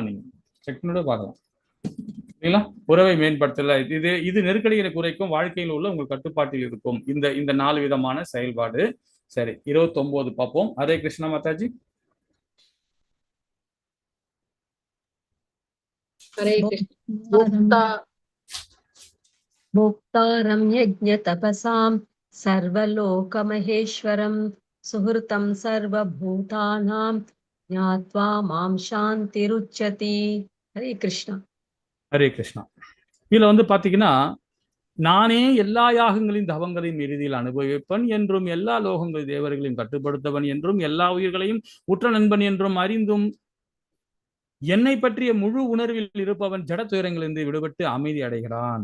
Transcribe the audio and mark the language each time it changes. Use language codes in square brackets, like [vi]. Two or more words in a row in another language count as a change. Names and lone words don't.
[ta] நீங்க செக் பண்ணிட்டு பார்க்கலாம், இல்லைங்களா? உறவை மேம்படுத்தல, இது நெருக்கடிகளை குறைக்கும், வாழ்க்கையில் உள்ள உங்கள் கட்டுப்பாட்டில் இருக்கும் இந்த 4 விதமான செயல்பாடு. சரி, 29 பார்ப்போம். ஹரே கிருஷ்ணா மாதாஜி. ஹரே கிருஷ்ணா. [sa] भोक्तारं यज्ञतपसां सर्वलोकमहेश्वरं सुहृतं सर्वभूतानां ज्ञात्वा मां शान्तिरुच्यते. हरे कृष्णा. [ta] ஹரே கிருஷ்ணா. இதுல வந்து பாத்தீங்கன்னா, நானே எல்லா யாகங்களையும் தவங்களையும் இறுதியில் அனுபவிப்பன் என்றும், எல்லா லோகங்கள் தேவர்களையும் கட்டுப்படுத்தவன் என்றும், எல்லா உயிர்களையும் உற்ற நண்பன் என்றும் அறிந்தும், என்னை பற்றிய முழு உணர்வில் இருப்பவன் ஜட துயரங்களிலிருந்து விடுபட்டு அமைதி அடைகிறான்.